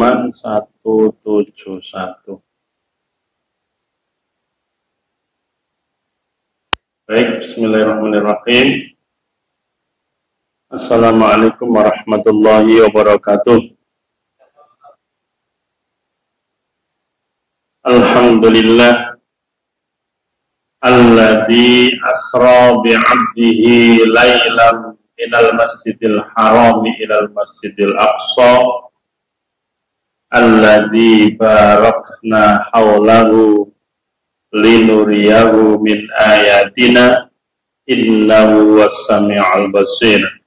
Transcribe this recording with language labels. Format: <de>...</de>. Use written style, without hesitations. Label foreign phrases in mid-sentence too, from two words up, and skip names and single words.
<id>171. Baik,</id> <ar>bismillahirrahmanirrahim. السلام عليكم ورحمة الله وبركاته. الحمد لله الذي أسرى بعبده ليلا من المسجد الحرام إلى المسجد الأقصى الذي باركنا حوله لنريه من آياتنا إنه السميع البصير.</ar>